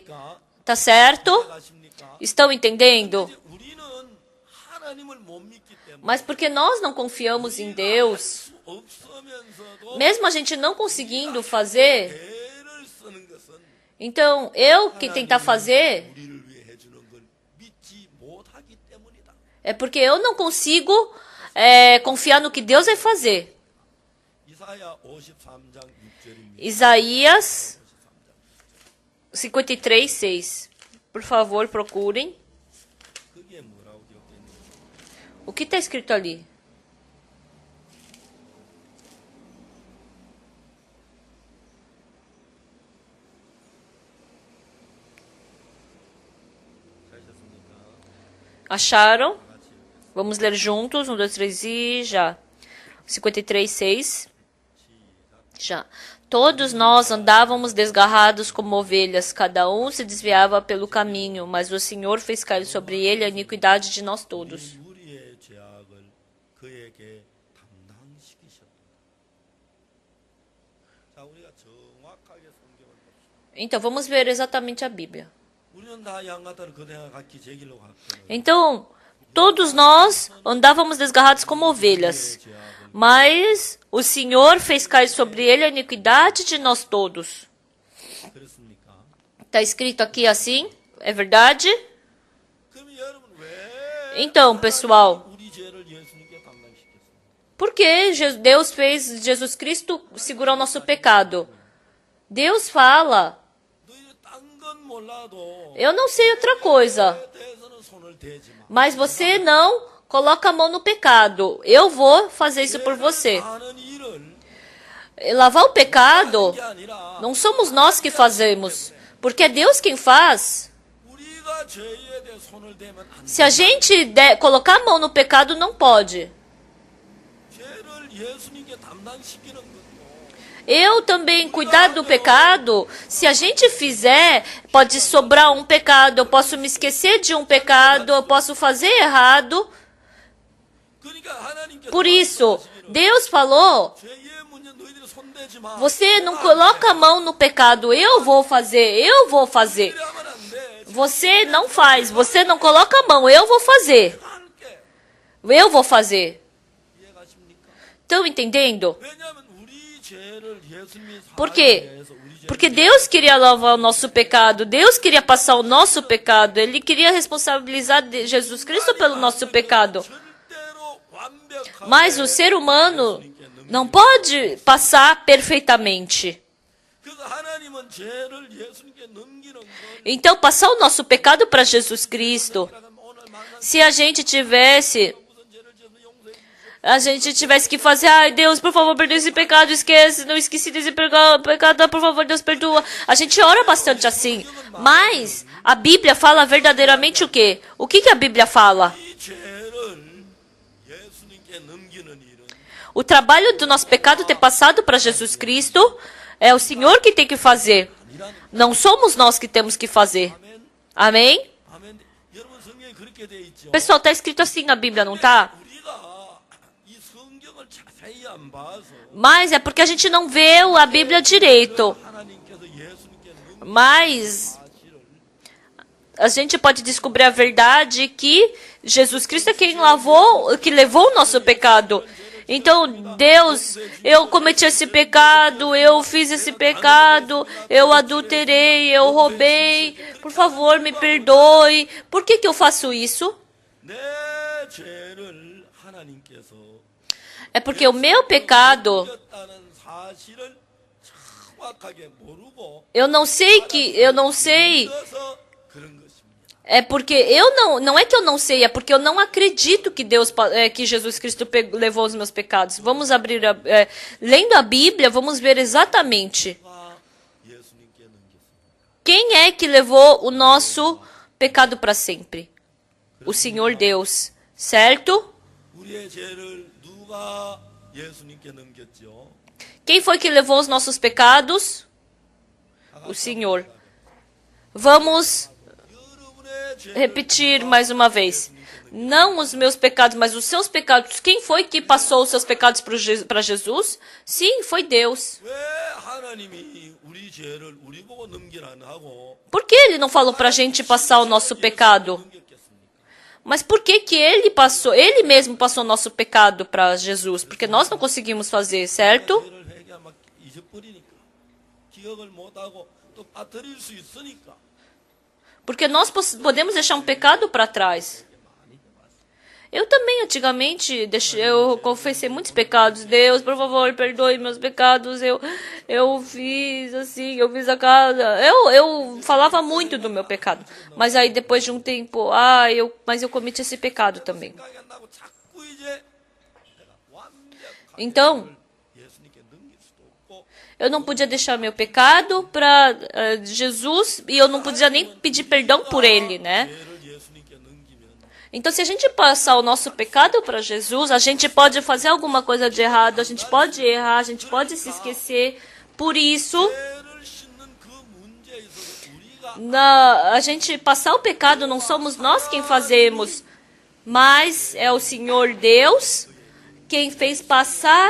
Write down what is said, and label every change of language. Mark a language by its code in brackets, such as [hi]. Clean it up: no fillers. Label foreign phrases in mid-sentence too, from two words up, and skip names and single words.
[pt] Tá certo? Estão entendendo? Mas porque nós não confiamos em Deus, mesmo a gente não conseguindo fazer, Então, eu que tentar fazer [ko] 우리를 위해 해주는 걸 믿지 못하기 때문이다. [pt] é porque eu não consigo confiar no que Deus vai fazer. [ko] 이사야 53장 6절입니다. [pt] Isaías 53, 6. Por favor, procurem. [ko] 그게 뭐라고 기록되어 있는지. [pt] O que está escrito ali? [ko] 찾으셨습니까? [pt] Acharam? Vamos ler juntos. 1, 2, 3 e já. 53, 6. Já. Todos nós andávamos desgarrados como ovelhas, cada um se desviava pelo caminho, mas o Senhor fez cair sobre ele a iniquidade de nós todos. [ko] 우리의 죄악을 그에게 담당시키셨다. 자, 우리가 정확하게 성경을 봅시다. [pt] Então, vamos ver exatamente a Bíblia. [ko] 우리는 다 양가다를 그대가 각기 제 길로 갔거든요. [pt] Então, todos nós andávamos desgarrados como ovelhas, mas o Senhor fez cair sobre ele a iniquidade de nós todos. [ko] 그렇습니까? [pt] Está escrito aqui assim? É verdade? [ko] 그럼 여러분 왜 [pt] Então, pessoal, [ko] 우리 죄를 예수님께 담당시켰습니까? [pt] por que Deus fez Jesus Cristo segurar o nosso pecado? Deus fala, [ko] 너희 딴 건 몰라도 [pt] eu não sei outra coisa, [ko] 죄에 대해서는 손을 대지 마. [pt] mas você não coloca a mão no pecado. Eu vou fazer isso por você. [ko] 하는 일을 [pt] Lavar o pecado [ko] 게 아니라 [pt] não somos nós que fazemos, porque é Deus quem faz. [ko] 우리가 죄에 대해 손을 대면 안 돼. [pt] Se a gente colocar a mão no pecado, não pode. [ko] 죄를 예수님께 담당시키는 것도 [pt] Eu também cuidar do pecado, se a gente fizer, pode sobrar um pecado, eu posso me esquecer de um pecado, eu posso fazer errado. [ko] 그러니까 하나님께서 [pt] Por isso, Deus falou, [ko] 죄의 문제 너희들이 손대지 마. [pt] você não coloca a mão no pecado, eu vou fazer, eu vou fazer. [ko] 그래 하면 안 돼. [pt] Você não faz, você não coloca a mão, eu vou fazer. [ko] 할게. [pt] Eu vou fazer. [ko] 이해가십니까? [pt] Estão entendendo? [ko] 왜냐하면 우리 죄를 예수님이 [pt] Por quê? [ko] 사하기 위해서 우리 죄를 [pt] Porque Deus queria lavar o nosso pecado, Deus queria passar o nosso pecado, Ele queria responsabilizar Jesus Cristo pelo nosso pecado. [ko] 절대로 완벽하게 [pt] Mas o ser humano não pode passar perfeitamente. [ko] 그래서 하나님은 죄를 예수님께 넘기는 건 [pt] Então, passar o nosso pecado para Jesus Cristo, [ko] 오늘 만난 [pt] se a gente tivesse [ko] 무슨 죄를 지어서 용서해 주시오. [pt] a gente tivesse que fazer, ai Deus, por favor, perdoa esse pecado, esquece, não esqueci desse pecado, por favor, Deus, perdoa. A gente ora bastante assim, mas a Bíblia fala verdadeiramente o quê? O que que a Bíblia fala? [ko] 이 죄를 예수님께 넘기는 일은 [pt] O trabalho do nosso pecado ter passado para Jesus Cristo é o Senhor que tem que fazer. Não somos nós que temos que fazer. [ko] 아멘. [pt] Amém? [ko] 아멘. 여러분 성경에 그렇게 돼 있죠. [pt] Pessoal, tá escrito assim na Bíblia, não tá? [ko] 우리가 이 성경을 자세히 안 봐서 [pt] Mas é porque a gente não vê a Bíblia direito. [ko] 하나님께서 예수님께 넘기는 [pt] Mas [ko] 사실을 [pt] a gente pode descobrir a verdade que Jesus Cristo é quem que levou o nosso pecado. Então, Deus, eu cometi esse pecado, eu fiz esse pecado, eu adulterei, eu roubei, por favor, me perdoe. Por que que eu faço isso? [ko] 내 죄를 하나님께서 [pt] É porque o meu pecado, [ko] 넘겼다는 사실을 정확하게 모르고 [pt] eu não sei, [ko] 믿어서 그런 것입니다. [pt] é porque não é que eu não sei, é porque eu não acredito que que Jesus Cristo levou os meus pecados. Vamos abrir, lendo a Bíblia, vamos ver exatamente [ko] 가 예수님께 넘겼습니다. [pt] quem é que levou o nosso pecado para sempre. O Senhor Deus, certo? [ko] 우리의 죄를 누가 예수님께 넘겼죠? [pt] Quem foi que levou os nossos pecados? O Senhor. Vamos [ko] 여러분의 죄를 [pt] repetir mais uma vez. Não os meus pecados, mas os seus pecados. Quem foi que passou os seus pecados para Jesus? Sim, foi Deus. [ko] 왜 하나님이 우리 죄를 우리 보고 넘기라 안 하고 [pt] Por que ele não falou para a gente passar o nosso pecado? [ko] 넘겼겠습니까? [pt] Mas por que que ele mesmo passou o nosso pecado para Jesus? Porque nós não conseguimos fazer, certo? [ko] 죄를 회개하면 잊어버리니까 기억을 못하고 것도 빠뜨릴 수 있으니까. [pt] Porque nós podemos deixar um pecado para trás. Eu também, antigamente, eu confessei muitos pecados. Deus, por favor, perdoe meus pecados. Eu fiz assim, eu fiz a casa. Eu falava muito do meu pecado. Mas aí, depois de um tempo, mas eu cometi esse pecado também. [ko] 생각이 안 나고 자꾸 이제 내가 완벽하게 [pt] Então, [ko] 예수님께 넘길 수도 없고 [pt] eu não podia deixar meu pecado para Jesus e eu não podia nem pedir perdão por ele, né? [ko] 죄를 예수님께 넘기면 [pt] Então, se a gente passar o nosso pecado para Jesus, a gente pode fazer alguma coisa de errado, a gente pode errar, a gente pode se esquecer. Por isso, [ko] 죄를 씻는 그 문제에 있어서 우리가 [pt] a gente passar o pecado não somos nós quem fazemos, mas é o Senhor Deus quem fez passar.